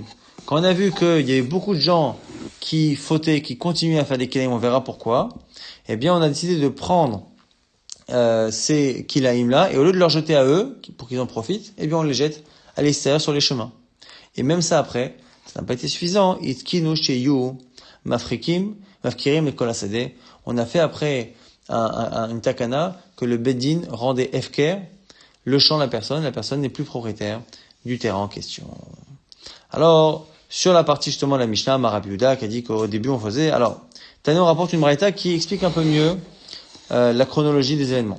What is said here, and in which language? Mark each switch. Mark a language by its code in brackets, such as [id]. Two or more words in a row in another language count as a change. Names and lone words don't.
[fr] Quand on a vu qu'il y avait beaucoup de gens qui fautaient, qui continuaient à faire des kilaim, on verra pourquoi, eh bien on a décidé de prendre ces kilaim-là, et au lieu de leur jeter à eux, pour qu'ils en profitent, eh bien on les jette à l'extérieur sur les chemins. Et même ça après, ça n'a pas été suffisant. [he] התקינו שיהו מפריקים מפקירים את כל השדה. [fr] On a fait après une takana que le beddin rendait efker le champ de la personne n'est plus propriétaire du terrain en question. Alors, sur la partie justement de la Mishnah, Rabbi Yehuda qui a dit qu'au début on faisait. Alors, Tano rapporte une braïta qui explique un peu mieux la chronologie des événements.